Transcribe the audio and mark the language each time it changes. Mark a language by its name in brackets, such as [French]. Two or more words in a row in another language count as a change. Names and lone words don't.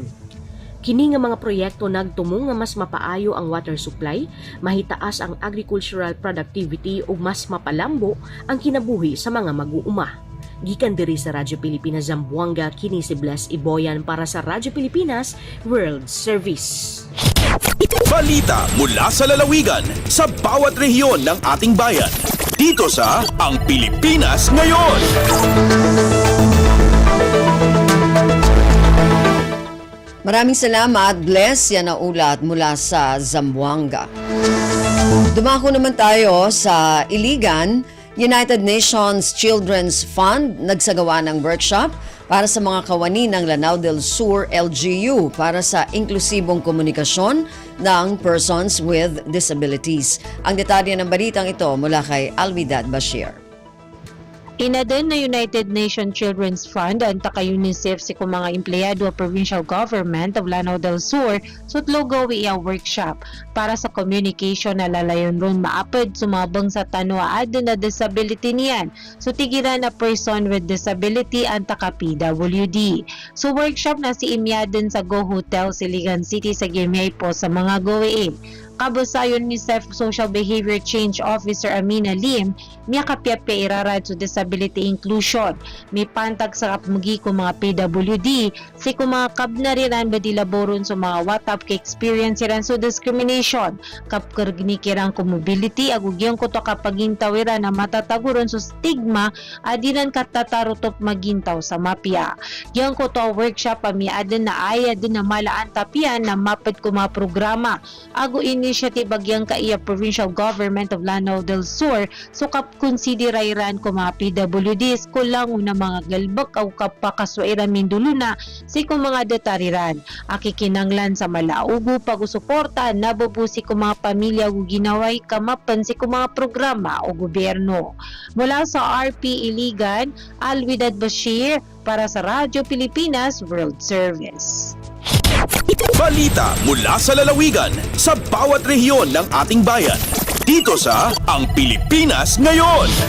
[Cebuano] Kini nga mga proyekto nagtumong nga mas mapaayo ang [English] water supply, [Cebuano] mahitaas ang [English] agricultural productivity [Cebuano] ug mas mapalambo ang kinabuhi sa mga mag-uuma. Gikan diri sa Radyo Pilipinas Zamboanga, kini si Bless Eboyan para sa Radyo Pilipinas World Service. [Filipino] Balita mula sa lalawigan sa bawat rehiyon ng ating bayan. Dito sa Ang Pilipinas Ngayon. Maraming salamat, Bless. Yan ang ulat mula sa Zamboanga. Dumako naman tayo sa Iligan. United Nations Children's Fund nagsagawa ng workshop para sa mga kawani ng Lanao del Sur LGU para sa inklusibong komunikasyon ng [English] persons with disabilities. [Filipino] Ang detalye ng balitang ito mula kay Alvidad Bashir. [Maranao] Inaden na United Nations Children's Fund ang taka-UNICEF si kung mga empleyado of Provincial Government of Lanao del Sur sutlogo iya workshop para sa communication na lalayon ron maapod sumabang sa tanwa adun na disability niyan. So tigiran na [English] person with disability [Maranao] ang taka-PWD. So workshop na si imyaden sa Go Hotel Siligan City sa Gimay po sa mga goein. Kabusayon ni UNICEF Social Behavior Change Officer Amina Lim, miya kapyapya irarad sa disability inclusion. May pantag sa kapmugi ko mga PWD, si kung mga kabnariran ba dilaboron sa mga watap ka experience iran so discrimination. Kapkargnikirang ko mobility, agugyang ko to kapagintawiran na matataguron sa stigma, adinan katatarutop magintaw sa mapya. Yang ko to workshop amiadan na aya din na malaan tapian na mapad ko mga programa. Agu initiative bagyang kaiya Provincial Government of Lanao del Sur so kap konsiderairan ko mga PWDs ko lang una mga galbak o kapakaswairan minduluna si ko mga detariran. Akikinanglan sa malaugo pag-usuporta nabubusi ko mga pamilya o ginaway kamapan si ko mga programa o gobyerno. [Filipino] Mula sa RP Iligan, Alvidad Bashir para sa Radyo Pilipinas World Service. Balita mula sa lalawigan sa bawat rehiyon ng ating bayan. Dito sa Ang Pilipinas Ngayon.